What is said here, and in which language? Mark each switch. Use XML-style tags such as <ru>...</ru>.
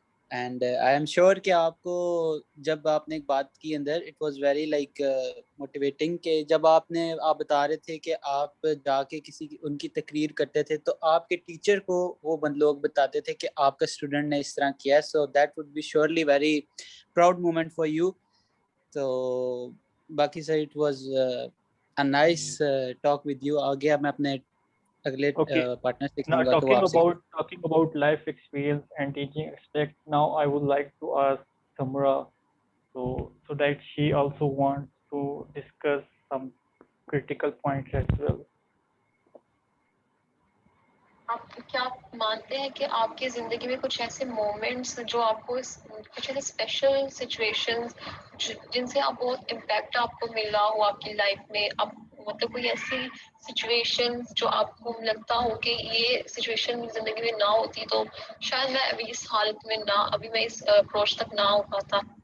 <en>and I am sure</en> <ur>کہ آپ کو جب آپ نے ایک بات کی اندر</ur> <en>it was very like motivating</en> <ur>کہ جب آپ بتا رہے تھے کہ آپ جا کے ان کی تقریر کرتے تھے تو آپ کے ٹیچر کو وہ لوگ بتاتے تھے کہ آپ کا اسٹوڈنٹ نے اس طرح کیا ہے.</ur> <en>So that would be surely very proud moment for you.</en> <ur>تو باقی sir</ur> <en>It was a nice talk with you.</en> <ur>آگے میں اپنے اگلے پارٹنر سے کہوں گا کہ وہ آپ سے</ur> <en>talking about life experience and teaching aspect, now I would like to ask Samra so that she also wants to discuss some critical points as well.</en> <ur>آپ کیا مانتے ہیں کہ آپ کی زندگی میں کچھ ایسے مومنٹس جو آپ کو کچھ ایسے اسپیشل سچویشنز جن سے آپ بہت امپیکٹ آپ کو ملا ہو آپ کی لائف میں، اب مطلب کوئی ایسی سچویشن جو آپ کو لگتا ہو کہ یہ سچویشن زندگی میں نہ ہوتی تو شاید میں ابھی اس حالت میں نہ، ابھی میں اس اپروچ تک نہ ہو پاتا.</ur>